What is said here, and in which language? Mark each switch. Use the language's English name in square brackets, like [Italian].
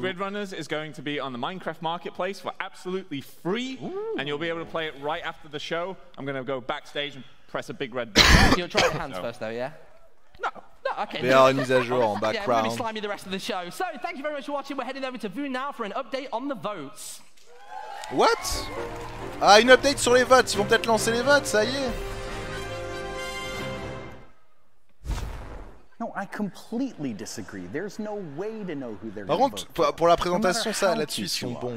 [English] Grid Runners is going to be on the Minecraft Marketplace for absolutely free. And you'll be able to play it right after the show. I'm going to go backstage and press a big red button. You'll try your hands first though, yeah? No, okay. [French] Mais en mise à jour en [English] Yeah, background. really slimy the rest of the show. So, thank you very much for watching. We're heading over to Vu now for an update on the votes. What? [French] Ah, une update sur les votes. Ils vont peut-être lancer les votes, ça y est. [English] No, I completely disagree. There's no way to know who they're [French] Par contre, pour la présentation, ça, là-dessus, ils sont bons.